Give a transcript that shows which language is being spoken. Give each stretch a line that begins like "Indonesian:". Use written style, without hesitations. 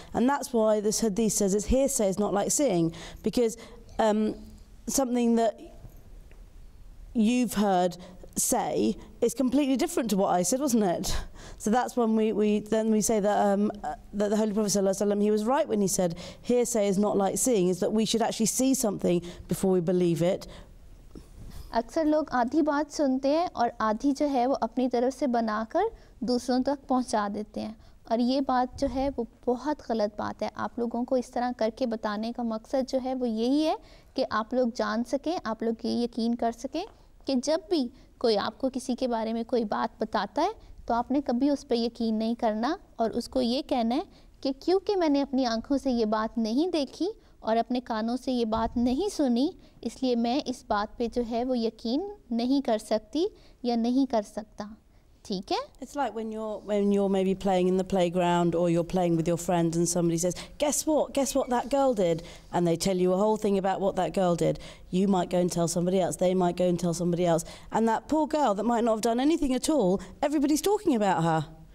English: And that's why this hadith says it's hearsay is not like seeing, because something that you've heard say is completely different to what I said, wasn't it? So that's when we say that that the Holy Prophet ﷺ, he was right when he said hearsay is not like seeing, is that we should actually see something before we believe it.
Hindi: अक्सर लोग आधी बात सुनते हैं और आधी जो है वो अपनी तरफ से बनाकर दूसरों तक पहुंचा देते हैं, और ये बात जो है वो बहुत गलत बात है. आप लोगों को इस तरह करके बताने का मकसद जो है वो यही है कि आप लोग जान सकें, आप लोग ये यकीन कर सकें कि जब भी कोई आपको किसी के बारे में कोई बात बताता है तो आपने कभी उस पर यकीन नहीं करना, और उसको ये कहना है कि क्योंकि मैंने अपनी आंखों से ये बात नहीं देखी और अपने कानों से ये बात नहीं सुनी, इसलिए मैं इस बात पे जो है वो यकीन नहीं कर सकती या नहीं कर सकता. ठीक है?
English: It's like when you're maybe playing in the playground or you're playing with your friends and somebody says, guess what that girl did, and they tell you a whole thing about what that girl did. You might go and tell somebody else, they might go and tell somebody else, and that poor girl that might not have done anything at all, everybody's talking about her.